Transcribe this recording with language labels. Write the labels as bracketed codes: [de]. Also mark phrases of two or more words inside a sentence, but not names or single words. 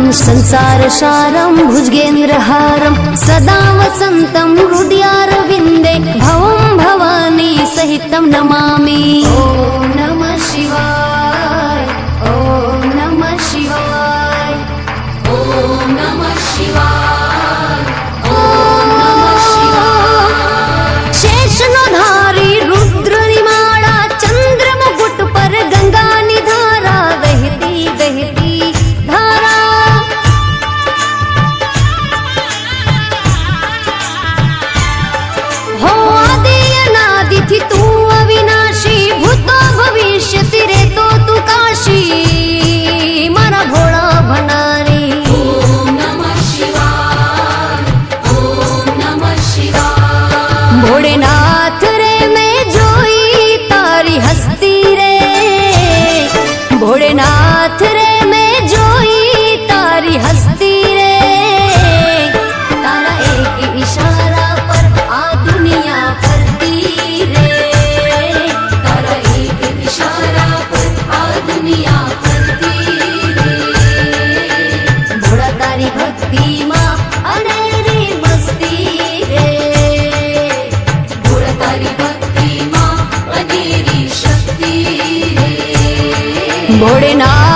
[sa] संसारसारं भुजगेन्द्रहारं सदा वसन्तं हृदयारविन्दे भवं भवानी सहितं नमामि. ॐ नमः शिवाय ॐ नमः शिवाय ॐ नमः शिवाय ॐ नमः शिवाय. [gu] શેષનો ધારી રુદ્રની માળા, ચંદ્રમુકુટ પર ગંગાની ધારા વહેતી વહેતી ધારા. હો આદિ અનાદિથી તું અવિનાશી, ભૂતો ભવિષ્યતિ રહેતો તું કાશી મારા ભોળા ભંડારી. [sa] ॐ नमः शिवाय ॐ नमः शिवाय [gu] ભોળેનાથ રે મેં જોઈ તારી હસ્તી રે, ભોળેનાથ રે મેં જોઈ તારી હસ્તી રે. તારા એક ઈશારા પર આ દુનિયા ફરતી રે, તારા એક ઈશારા પર આ દુનિયા ફરતી રે ભોળા તારી ભક્તિમાં અનેરી મસ્તી રે. ભોળા તારી ભક્તિ માં અનેરી શક્તિ રે ભોળેનાથ